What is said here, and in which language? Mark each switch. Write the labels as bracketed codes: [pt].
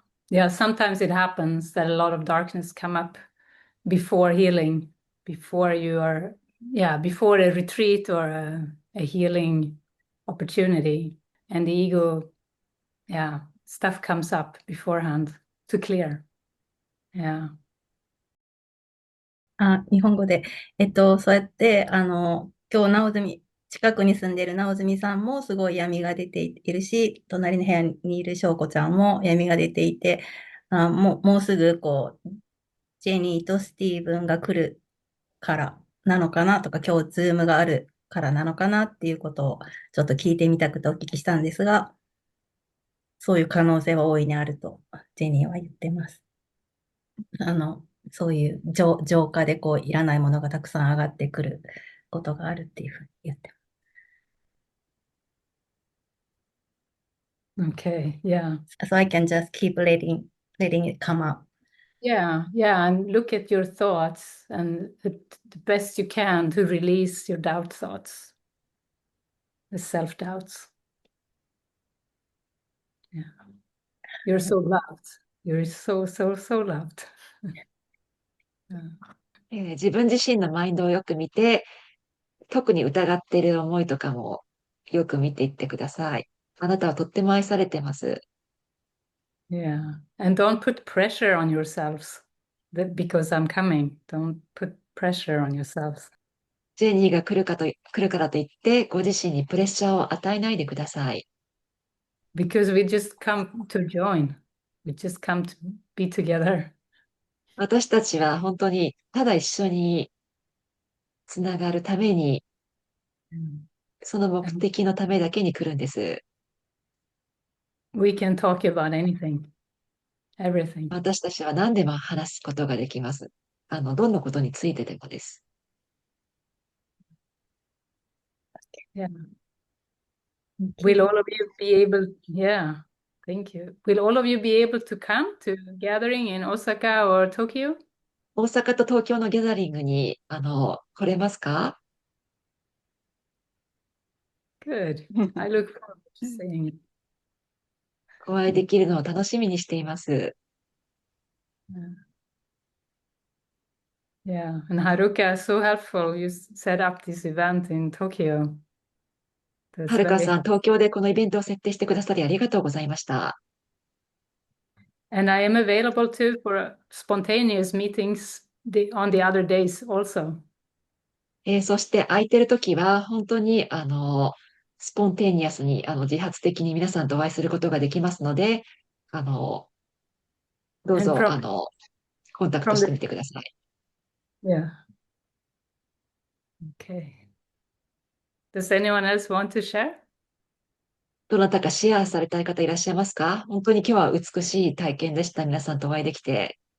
[en] Yeah, sometimes it happens that a lot of darkness come up before healing, before you are, before a retreat or a healing opportunity. And the ego, stuff comes up beforehand to clear. Yeah. [ja] 日本語で、そうやって、今日、直澄、近くに住んでいる直澄さんもすごい闇が出ているし、隣の部屋にいる翔子ちゃんも闇が出ていて、もうすぐ、ジェニーとスティーブンが来るからなのかなとか、今日、ズームがあるからなのかなっていうことを、ちょっと聞いてみたくてお聞きしたんですが、そういう可能性は大いにあると、ジェニーは言ってます。そういう浄化でいらないものがたくさん上がってくることがあるっていうふうに言ってます。 [en] Okay, yeah. So I can just keep letting it come up. Yeah, and look at your thoughts and the best you can to release your doubt thoughts, the self-doubts. Yeah. You're so loved. You're so, so, so loved. [ja] 自分自身のマインドをよく見て、特に疑っている思いとかもよく見ていってください。あなたはとっても愛されてます。 [en] Yeah, and don't put pressure on yourselves because I'm coming. Don't put pressure on yourselves. [ja] ジェニーが来るからといって、ご自身にプレッシャーを与えないでください。 [en] Because we just come to join. We just come to be together. [ja] 私たちは本当にただ一緒につながるために、その目的のためだけに来るんです。 [en] We can talk about anything, everything. [ja] 私たちは何でも話すことができます。どんなことについてでもです。 [en] Yeah. Will all of you be able, thank you. Will all of you be able to come to gathering in Osaka or Tokyo? [ja] 大阪と東京のギャザリングに、来れますか？ [en] Good. I look forward to seeing it. [ja] お会いできるのを楽しみにしています。 [en] Yeah, and Haruka is so helpful. You set up this event in Tokyo. [ja] はるかさん、東京でこのイベントを設定してくださりありがとうございました。 [en] And I am available too for spontaneous meetings on the other days also. [ja] そして空いてるときは、本当に、スポンテニアスに、自発的に皆さんとお会いすることができますので、どう [en] And [ja] ぞ、 [en] from [ja] コンタクトしてみてください。 [en] yeah. Okay. Does anyone else want to share? [ja] どなたかシェアされたい方いらっしゃいますか？本当に今日は美しい体験でした。皆さんとお会いできて。